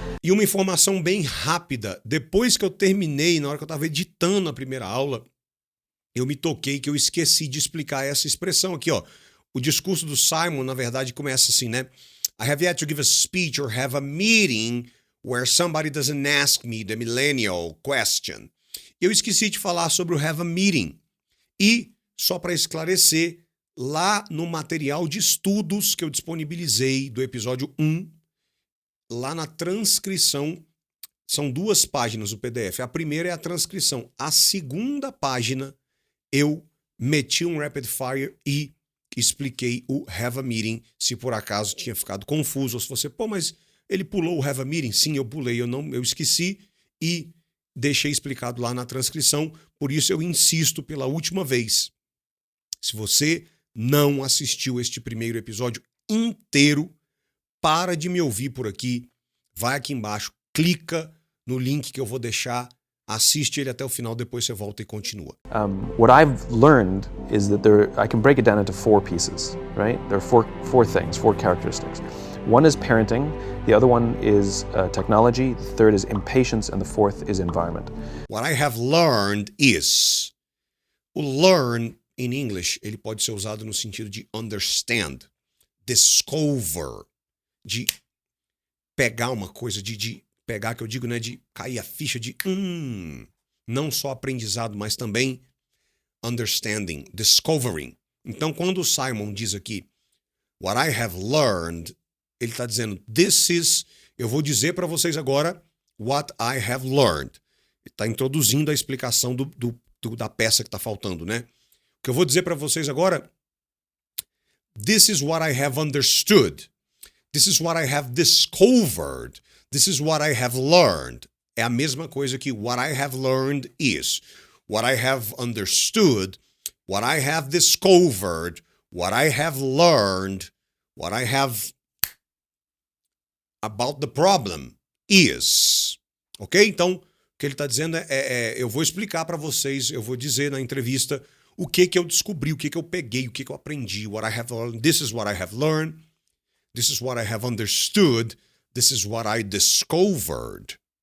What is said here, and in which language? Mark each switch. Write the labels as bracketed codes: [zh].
[pt] E uma informação bem rápida, depois que eu terminei, na hora que eu estava editando a primeira aula, eu me toquei que eu esqueci de explicar essa expressão aqui, ó. O discurso do Simon, na verdade, começa assim, né? [en] I have yet to give a speech or have a meeting where somebody doesn't ask me the millennial question. [pt] Eu esqueci de falar sobre o have a meeting. E, só para esclarecer, lá no material de estudos que eu disponibilizei do episódio 1, lá na transcrição, são 2 páginas o PDF. A primeira é a transcrição. A segunda página, eu meti um rapid fire e expliquei o have a meeting, se por acaso tinha ficado confuso, ou se você, mas ele pulou o have a meeting? Sim, eu pulei, eu esqueci e deixei explicado lá na transcrição, por isso eu insisto pela última vez. Se você não assistiu este primeiro episódio inteiro, para de me ouvir por aqui, vai aqui embaixo, clica no link que eu vou deixar, assiste ele até o final, depois você volta e continua. [en] What I've learned is that I can break it down into 4 pieces, right? There are four things, 4 characteristics. One is parenting, the other one is technology, the third is impatience, and the fourth is environment. What I have learned is... [pt] O learn, in English, ele pode ser usado no sentido de understand, discover, de pegar uma coisa, de pegar, que eu digo, né, de cair a ficha de não só aprendizado, mas também understanding, discovering. Então, quando o Simon diz aqui, what I have learned, ele está dizendo, eu vou dizer para vocês agora what I have learned. Ele está introduzindo a explicação da peça que está faltando, né? O que eu vou dizer para vocês agora, this is what I have understood. This is what I have discovered. This is what I have learned. [en] É a mesma coisa que what I have learned is. What I have understood, what I have discovered, what I have learned, what I have about the problem is. Ok? [pt] Então, o que ele está dizendo eu vou explicar para vocês, eu vou dizer na entrevista o que eu descobri, o que eu peguei, o que eu aprendi. [en] What I have learned, this is what I have learned. This is what I have understood. This is what I discovered.